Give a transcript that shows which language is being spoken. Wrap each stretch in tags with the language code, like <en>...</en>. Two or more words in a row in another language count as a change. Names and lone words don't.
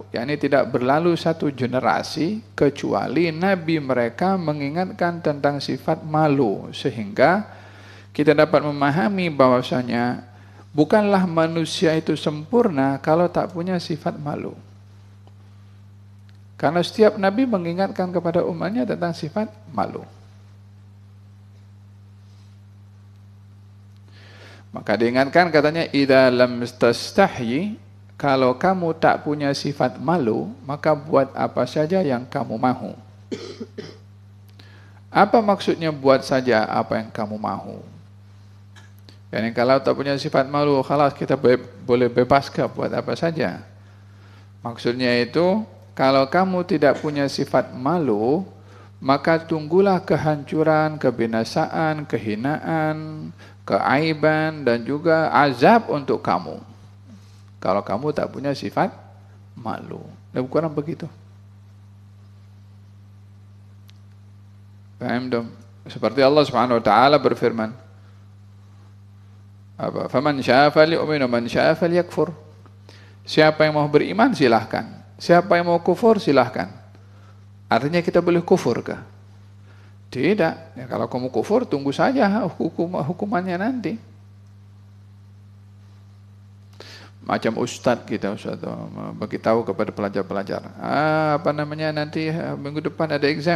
<ms>Yakni tidak berlalu satu generasi kecuali nabi mereka mengingatkan tentang sifat malu, sehingga kita dapat memahami bahwasanya bukanlah manusia itu sempurna kalau tak punya sifat malu. Karena setiap nabi mengingatkan kepada umatnya tentang sifat malu. Maka diingatkan katanya</ms> <ar>إذا لم تستحي,</ar> <ms>kalau kamu tak punya sifat malu, maka buat apa saja yang kamu mahu. Apa maksudnya buat saja apa yang kamu mahu? Yani kalau tak punya sifat malu, khalas kita boleh bebas ke buat apa saja. Maksudnya itu, kalau kamu tidak punya sifat malu, maka tunggulah kehancuran, kebinasaan, kehinaan, keaiban, dan juga azab untuk kamu. Kalau kamu tak punya sifat malu. Lebih kurang begitu. Paham dong? Seperti Allah</ms> <ar>سبحانه وتعالى</ar> <ms>berfirman,</ms> <ar>فمن شاء فليؤمن ومن شاء فليكفر.</ar> <ms>Siapa yang mau beriman silahkan, siapa yang mau kufur silahkan. Artinya kita boleh kufur kah? Tidak. Ya, kalau kamu kufur tunggu saja hukumannya nanti. Macam ustaz kita beritahu kepada pelajar-pelajar, nanti minggu depan ada exam.</ms>